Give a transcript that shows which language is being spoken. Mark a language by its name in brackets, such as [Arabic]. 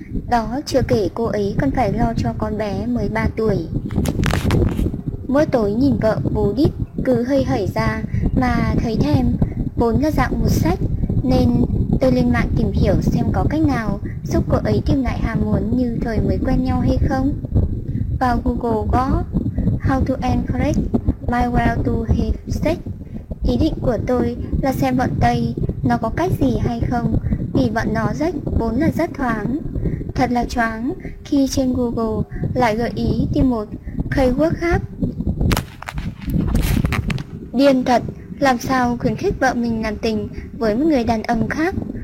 [Vietnamese] Đó chưa kể cô ấy còn phải lo cho con bé mới 3 tuổi. Mỗi tối nhìn vợ vú đít cứ hơi hởi ra mà thấy thèm, vốn là dạng một sách nên tôi lên mạng tìm hiểu xem có cách nào giúp cô ấy tìm lại ham muốn như thời mới quen nhau hay không. Vào Google gõ [English] How to encourage my wife to have sex. [Vietnamese] Ý định của tôi là xem bọn Tây nó có cách gì hay không, vì bọn nó rất vốn là rất thoáng. Thật là choáng khi trên Google lại gợi ý tìm một keyword khác. Điên thật, làm sao khuyến khích vợ mình làm tình với một người đàn ông khác?